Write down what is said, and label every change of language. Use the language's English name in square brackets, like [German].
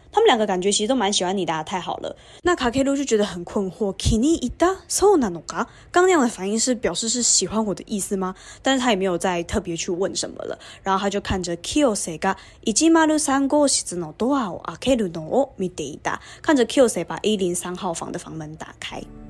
[Chinese] 他们两个感觉其实都蛮喜欢你的太好了。那卡 K 鲁就觉得很困惑， [Japanese] 気に入ったそうなのか？ [Chinese] 刚那样的反应是表示是喜欢我的意思吗？但是他也没有再特别去问什么了。然后他就看着 [Japanese] 清瀬が103号室のドアを開けるのを見ていた， [Chinese] 看着清瀬把103号房的房门打开。